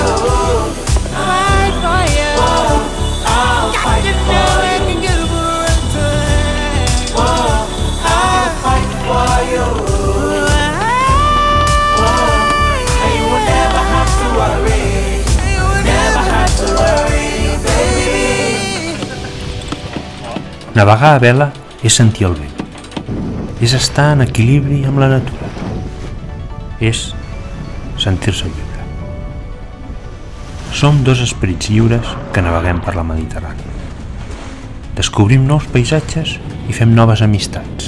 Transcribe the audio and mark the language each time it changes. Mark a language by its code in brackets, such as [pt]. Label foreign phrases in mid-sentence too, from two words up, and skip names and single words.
[en] Fight for you. I'll fight for you. For you. And you will never have to worry. Never have to worry, baby. [ca] Navegar a vela és sentir el vent. És estar en equilibri amb la natura. És sentir-se lliure. Som dos esperits lliures que naveguem per la Mediterrània. Descobrim nous paisatges i fem noves amistats.